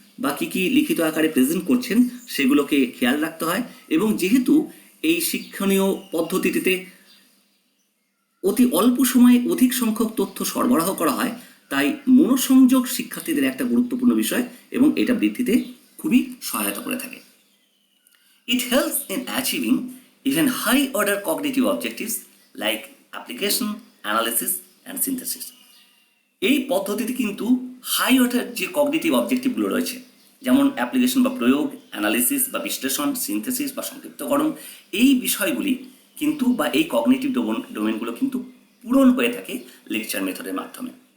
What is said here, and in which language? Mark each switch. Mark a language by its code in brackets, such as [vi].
[bn] বা কী কী লিখিত আকারে প্রেজেন্ট করছেন সেগুলোকে খেয়াল রাখতে হয়। এবং যেহেতু এই শিক্ষণীয় পদ্ধতিটিতে অতি অল্প সময়ে অধিক সংখ্যক তথ্য সরবরাহ করা হয়, তাই মনোসংযোগ শিক্ষার্থীদের একটা গুরুত্বপূর্ণ বিষয় এবং এটা বৃদ্ধিতে খুবই সহায়তা করে থাকে। [en] It helps in achieving even high order cognitive objectives like application, analysis and synthesis. [bn] এই পদ্ধতিতে কিন্তু হাই অর্ডার যে কগনিটিভ অবজেক্টিভগুলো রয়েছে, যেমন অ্যাপ্লিকেশন বা প্রয়োগ, অ্যানালিসিস বা বিশ্লেষণ, সিনথেসিস বা সংক্ষিপ্তকরণ, এই বিষয়গুলি কিন্তু বা এই কগনিটিভ ডোমেনগুলো কিন্তু পূরণ হয়ে থাকে লেকচার মেথডের মাধ্যমে।